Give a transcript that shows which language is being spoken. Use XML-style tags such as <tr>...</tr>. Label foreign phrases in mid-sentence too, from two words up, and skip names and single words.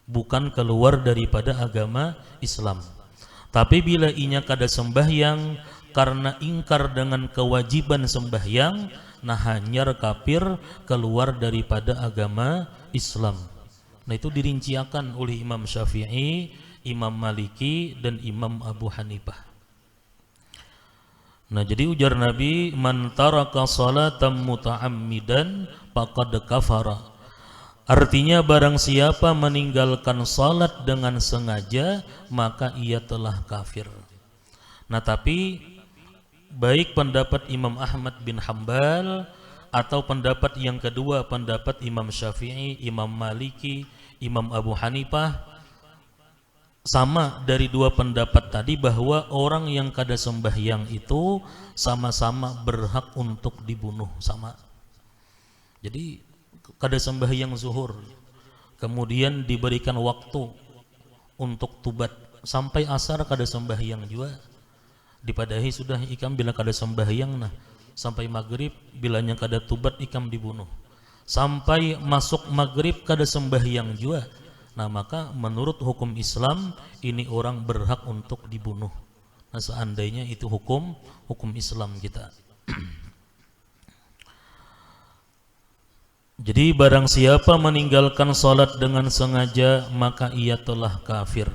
<bjn>bukan keluar daripada agama Islam. Tapi bila inya kada sembahyang karena ingkar dengan kewajiban sembahyang, nah hanyar kafir, keluar daripada agama Islam.</bjn> <id>Nah itu dirinciakan oleh Imam Syafi'i, Imam Maliki, dan Imam Abu Hanifah.</id> <bjn>Nah jadi ujar Nabi,</bjn> <ar>من ترك صلاة متعمدا فقد كفر.</ar> <id>Artinya barang siapa meninggalkan salat dengan sengaja, maka ia telah kafir. Nah tapi baik pendapat Imam Ahmad bin Hambal atau pendapat yang kedua, pendapat Imam Syafi'i, Imam Maliki, Imam Abu Hanifah, sama dari dua pendapat tadi bahwa orang yang kada sembahyang itu sama-sama berhak untuk dibunuh, sama.</id> <bjn>Jadi kada sembahyang zuhur, kemudian diberikan waktu untuk tubat sampai asar kada sembahyang juga, dipadahi sudah ikam bila kada sembahyang, nah sampai maghrib bilanya kada tubat ikam dibunuh, sampai masuk maghrib kada sembahyang juga.</bjn> <id>Nah maka menurut hukum Islam ini orang berhak untuk dibunuh. Nah seandainya itu hukum Islam kita. Jadi barang siapa meninggalkan salat dengan sengaja maka ia telah kafir.</id>